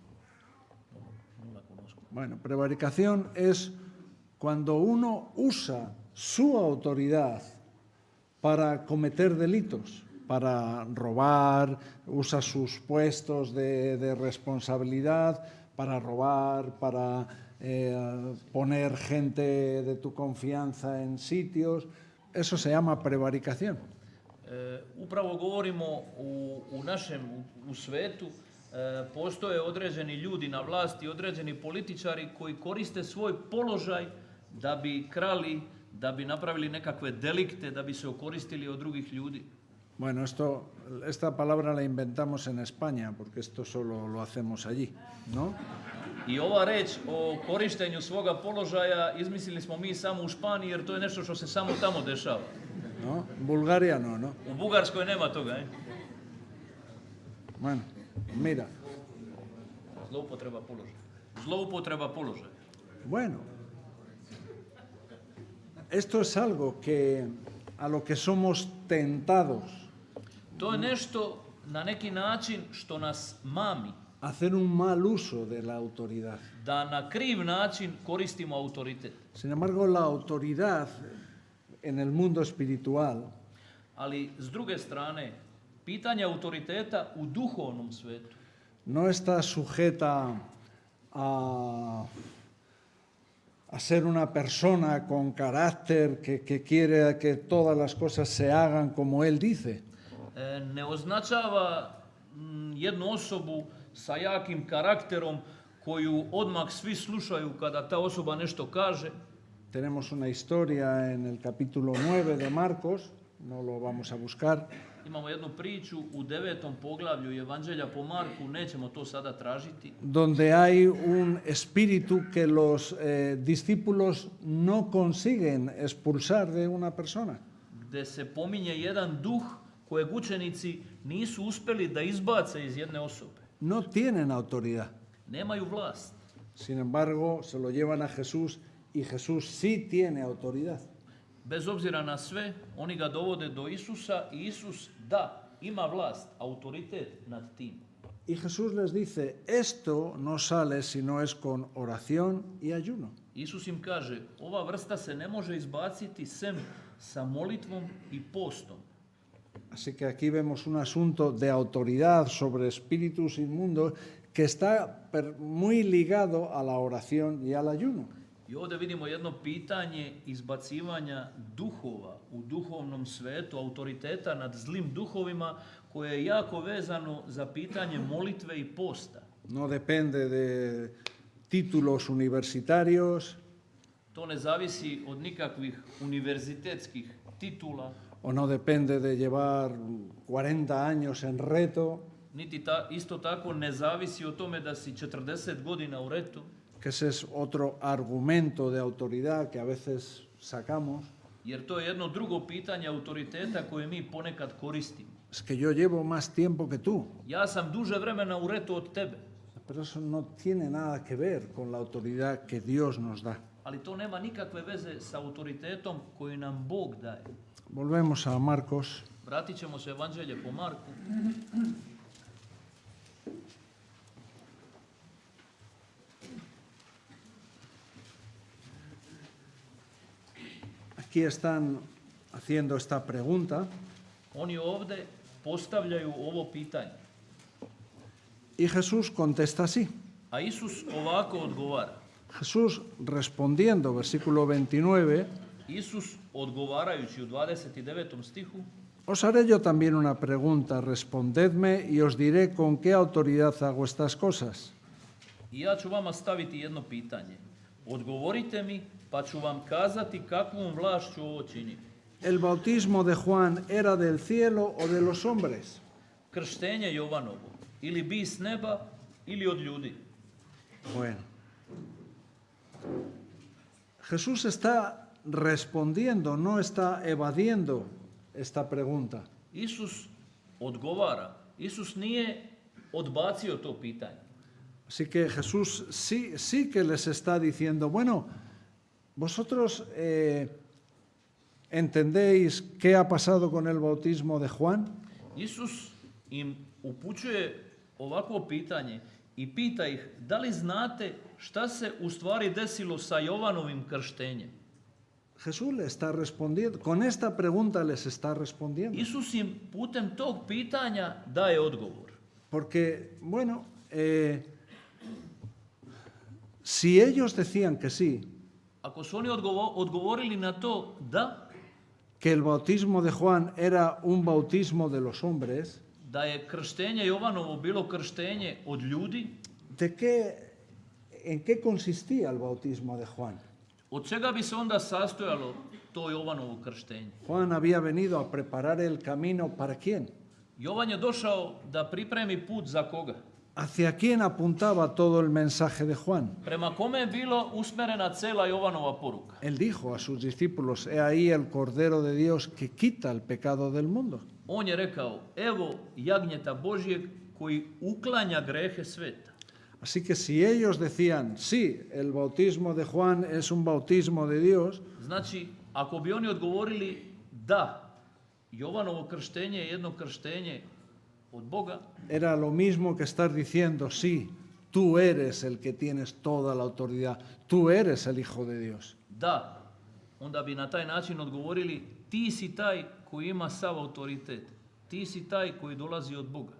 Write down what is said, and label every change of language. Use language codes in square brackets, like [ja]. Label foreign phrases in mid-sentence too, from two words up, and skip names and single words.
[es] No la conozco. Bueno, prevaricación es cuando uno usa su autoridad para cometer delitos, para robar, usa sus puestos de responsabilidad para robar, para poner gente de tu confianza en sitios. Eso se llama prevaricación. [sr] Upravo govorimo u našem, u svetu, postoje određeni ljudi na vlasti, određeni političari koji koriste svoj položaj da bi krali, da bi napravili nekakve delikte, da bi se okoristili od drugih ljudi. [es] Bueno, esta palabra la inventamos en España, porque esto solo lo hacemos allí, ¿no? [sr] I ova reč o korištenju svoga položaja izmislili smo mi samo u Španiji, jer to je nešto što se samo tamo dešava. [es] ¿no? En Bulgaria no, ¿no? [sr] U Bugarskoj nema toga, [es] Bueno, mira, [sr] Zloupotreba položaja. Zloupotreba položaja. [es] bueno, esto es algo que a lo que somos tentados, [sr] To je nešto na neki način što nas mami [es] hacer un mal uso de la autoridad. [sr] da na kriv način koristimo autoritet. [es] Sin embargo, la autoridad en el mundo espiritual [sr] Ali s druge strane, pitanje autoriteta u duhovnom svetu [es] no está sujeta a ser una persona con carácter que quiere que todas las cosas se hagan como él dice. [sr] ne označava jednu osobu sa jakim karakterom koju odmah svi slušaju kada ta osoba nešto kaže. [es] Tenemos una historia en el capítulo 9 de Marcos, no lo vamos a buscar, [sr] Imamo jednu priču u 9. poglavlju Evanđelja po Marku, nećemo to sada tražiti, [es] donde hay un espíritu que los discípulos no consiguen expulsar de una persona. [sr] gde se pominje jedan duh kojeg učenici nisu uspjeli da izbace iz jedne osobe. [es] No tienen autoridad. [sr] Nemaju vlast. [es] Sin embargo, se lo llevan a Jesús y Jesús sí tiene autoridad. [sr] Bez obzira na sve, oni ga dovode do Isusa i Isus, da, ima vlast, autoritet nad tim. [es] Y Jesús les dice, esto no sale si no es con oración y ayuno. [sr] Isus im kaže, ova vrsta se ne može izbaciti sem sa molitvom i postom. [es] Así que aquí vemos un asunto de autoridad sobre espíritus inmundos que está muy ligado a la oración y al ayuno. [sr] I ovdje vidimo jedno pitanje izbacivanja duhova u duhovnom svetu, autoriteta nad zlim duhovima, koje je jako vezano za pitanje molitve i posta. [es] No depende de títulos universitarios [sr] To ne zavisi od nikakvih univerzitetskih titula, [es] o no depende de llevar 40 años en reto, [sr] niti isto tako ne zavisi o tome da si 40 godina u retu, [es] que ese es otro argumento de autoridad que a veces sacamos. [sr] jer to je jedno drugo pitanje autoriteta koje mi ponekad koristimo. [es] Es que yo llevo más tiempo que tú, [sr] Ja sam duže vremena u retu od tebe, [es] pero eso no tiene nada que ver con la autoridad que Dios nos da. [sr] ali to nema nikakve veze sa autoritetom koji nam Bog daje. [es] Volvemos a Marcos. [sr] Vratit ćemo se Evanđelje po Marku. [es] Aquí están haciendo esta pregunta [sr] Oni ovdje postavljaju ovo pitanje. [es] y Jesús contesta así. [sr] A Isus ovako odgovara. [es] Jesús respondiendo, versículo 29, [sr] Isus odgovarajući u 29. stihu, [es] os haré yo también una pregunta, respondedme y os diré con qué autoridad hago estas cosas. [sr] i ja ću vama staviti jedno pitanje. Odgovorite mi, pa ću vam kazati kakvom vlašću ovo činim. [es] ¿El bautismo de Juan era del cielo o de los hombres? [sr] Krštenje Jovanovo, ili bi s neba, ili od ljudi. [es] Bueno, Jesús está respondiendo, no está evadiendo esta pregunta. [sr] Isus odgovara. Isus nije odbacio to pitanje. [es] Así que Jesús sí que les está diciendo, bueno, vosotros entendéis qué ha pasado con el bautismo de Juan. [sr] Isus im upućuje ovakvo pitanje i pita ih da li znate šta se u stvari desilo sa Jovanovim krštenjem. [es] Jesús le está respondiendo, con esta pregunta les está respondiendo. [sr] Isus im putem tog pitanja daje odgovor. [es] Porque, bueno, si ellos decían que sí, [sr] Ako su oni odgovorili na to da, [es] que el bautismo de Juan era un bautismo de los hombres, [sr] da je krštenje Jovanovo bilo krštenje od ljudi, [es] ¿en qué consistía el bautismo de Juan? [sr] od čega bi se onda sastojalo to Jovanovo krštenje? [es] Juan había venido a preparar el camino ¿para quién? [sr] Jovan je došao da pripremi put za koga? [es] ¿Hacia quién apuntaba todo el mensaje de Juan? [sr] Prema kome je bilo usmerena cela Jovanova poruka? [es] Él dijo a sus discípulos, he ahí el Cordero de Dios que quita el pecado del mundo. [sr] On je rekao, evo jagnjeta Božjeg koji uklanja grehe sveta. [es] Así que si ellos decían, sí, el bautismo de Juan es un bautismo de Dios, [sr] Znači, ako bi oni odgovorili da, Jovanovo krštenje je jedno krštenje od Boga, [es] era lo mismo que estar diciendo, sí, tú eres el que tienes toda la autoridad, tú eres el Hijo de Dios. [sr] da, onda bi na taj način odgovorili ti si taj koji ima sav autoritet, ti si taj koji dolazi od Boga.